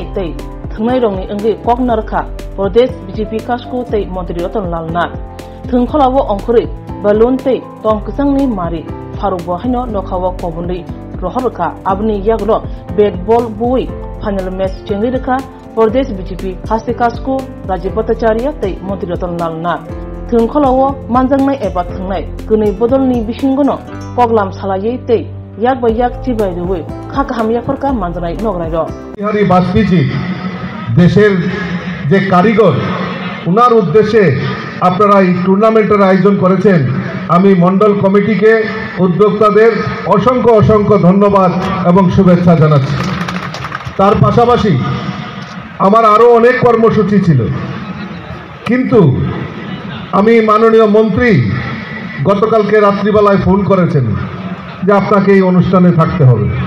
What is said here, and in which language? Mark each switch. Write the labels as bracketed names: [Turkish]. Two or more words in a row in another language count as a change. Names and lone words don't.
[Kok Borok] tei thungnai rongni angi koknarkha Pradesh BJP Kasko tei Montri Ratan Lal Nath thungkholawo ongkhori balloon tei tongkusangni mari pharubo haino nokhawo kobunri rohorka abni yagro [English] bat ball [Kok Borok] bui [English] final match [Kok Borok] chengrika Pradesh BJP Hasti Kasko Rajiv Bhattacharya tei Montri Ratan Lal Nath thungkholawo manjangnai eba thungnai kunui bodolni bisingono Poglam Salaye tei yak ba yak chibai ruwe khakaham yaforka manjanai nograi ro [Bangla] বিহারী বাজপেয়ী দেশের যে কারিগর উনার উদ্দেশ্যে আপনারা এই টুর্নামেন্টের আয়োজন করেছেন আমি মন্ডল কমিটিকে উদ্যোক্তাদের অসংখ্য ধন্যবাদ এবং শুভেচ্ছা জানাচ্ছি তার পাশাপাশি আমার আরো অনেক কর্মসূচি ছিল কিন্তু আমি মাননীয় মন্ত্রী গতকালকে রাত্রিবেলায় ফোন করেছেন যে আপনাকে এই অনুষ্ঠানে থাকতে হবে